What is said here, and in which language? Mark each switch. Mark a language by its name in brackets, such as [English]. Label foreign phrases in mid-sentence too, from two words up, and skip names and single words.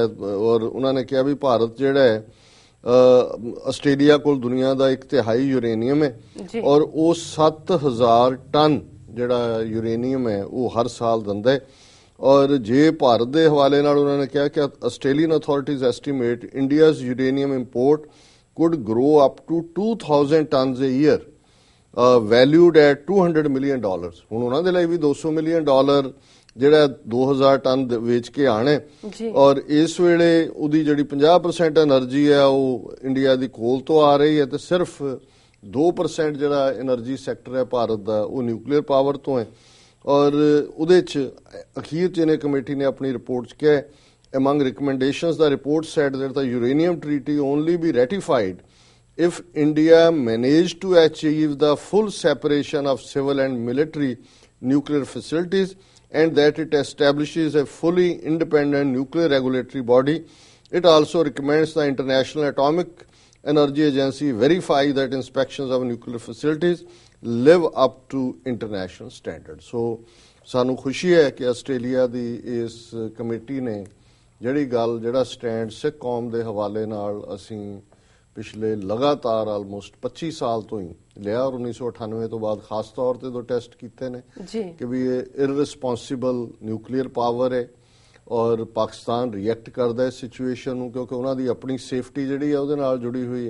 [Punjabi] ਔਰ ਉਹਨਾਂ ਨੇ ਕਿਹਾ ਵੀ ਭਾਰਤ ਜਿਹੜਾ ਹੈ ਆਸਟ੍ਰੇਲੀਆ ਕੋਲ ਦੁਨੀਆ ਦਾ 1/3 ਯੂਰੇਨੀਅਮ ਹੈ ਔਰ ਉਹ 7000 ਟਨ ਜਿਹੜਾ ਯੂਰੇਨੀਅਮ ਹੈ ਉਹ ਹਰ ਸਾਲ ਦਿੰਦਾ ਹੈ। ਔਰ ਜੇ ਭਾਰਤ ਦੇ ਹਵਾਲੇ ਨਾਲ ਉਹਨਾਂ ਨੇ ਕਿਹਾ ਕਿ [English] Australian authorities estimate India's uranium import could grow up to 2,000 tons a year, valued at $200 million. [Punjabi] ਹੁਣ ਉਹਨਾਂ ਦੇ ਲਈ ਵੀ $200 million ਜਿਹੜਾ 2000 ਟਨ ਵੇਚ ਕੇ ਆਣੇ। ਔਰ ਇਸ ਵੇਲੇ ਉਹਦੀ ਜਿਹੜੀ 50% એનર્ਜੀ ਹੈ ਉਹ ਇੰਡੀਆ ਦੀ ਕੋਲ ਤੋਂ ਆ ਰਹੀ ਹੈ ਤੇ ਸਿਰਫ 2% ਜਿਹੜਾ [English] energy sector [Punjabi] ਹੈ ਭਾਰਤ ਦਾ ਉਹ [English] nuclear power [Punjabi] ਤੋਂ ਹੈ। ਔਰ ਉਹਦੇ 'ਚ ਅਖੀਰ 'ਚ ਇਹਨੇ ਕਮੇਟੀ ਨੇ ਆਪਣੀ ਰਿਪੋਰਟ 'ਚ ਕਿਹਾ [English] among recommendations, the report said that the uranium treaty only be ratified if India managed to achieve the full separation of civil and military nuclear facilities and that it establishes a fully independent nuclear regulatory body. It also recommends the International Atomic Energy Agency verify that inspections of nuclear facilities live up to international standards. So, [Punjabi] ਸਾਨੂੰ ਖੁਸ਼ੀ ਹੈ ਕਿ ਆਸਟ੍ਰੇਲੀਆ ਦੀ ਇਸ ਕਮੇਟੀ ਨੇ ਜਿਹੜਾ ਸਟੈਂਡ ਸਿੱਖ ਕੌਮ ਦੇ ਹਵਾਲੇ ਨਾਲ ਅਸੀਂ ਪਿਛਲੇ ਲਗਾਤਾਰ ਆਲਮੋਸਟ 25 ਸਾਲ ਤੋਂ ਹੀ ਲਿਆ ਔਰ 1998 ਤੋਂ ਬਾਅਦ ਖਾਸ ਤੌਰ ਤੇ ਦੋ ਟੈਸਟ ਕੀਤੇ ਨੇ ਕਿ ਵੀ ਇਹ [English] irresponsible nuclear power [Punjabi] ਹੈ ਔਰ ਪਾਕਿਸਤਾਨ ਰਿਐਕਟ ਕਰਦਾ ਇਸ ਸਿਚੁਏਸ਼ਨ ਨੂੰ ਕਿਉਂਕਿ ਉਹਨਾਂ ਦੀ ਆਪਣੀ ਸੇਫਟੀ ਜਿਹੜੀ ਹੈ ਉਹਦੇ ਨਾਲ ਜੁੜੀ ਹੋਈ ਹੈ।